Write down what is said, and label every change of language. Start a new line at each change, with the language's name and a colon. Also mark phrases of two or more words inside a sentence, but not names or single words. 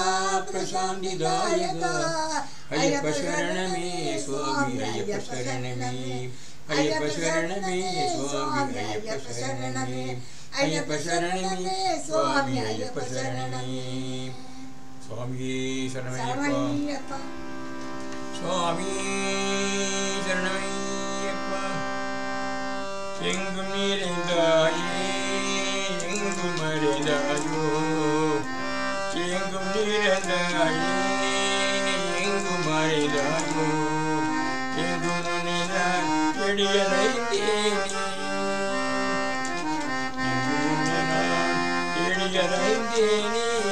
Sanskrit: प्रशान्तिदायका अय्यप्प शरणमे स्वामी अय्यप्प शरणमे अय्यप्प शरणमे स्वामी अय्यप्प शरणमे अय्यप्प शरणमे स्वामी अय्यप्प शरणमे स्वामी शरणमय्यप्प स्वामी
Tamil: शरणमय्यप्प எங்கும் நிறைந்தாயே எங்கும் அறிந்தாயோ எங்கும் நிறைந்தாயே எங்கும் அறிந்தாயோ எங்கும் உன்னினால் எளியலைந்தேனே எங்கும் உன்னினால் எளியலைந்தேனே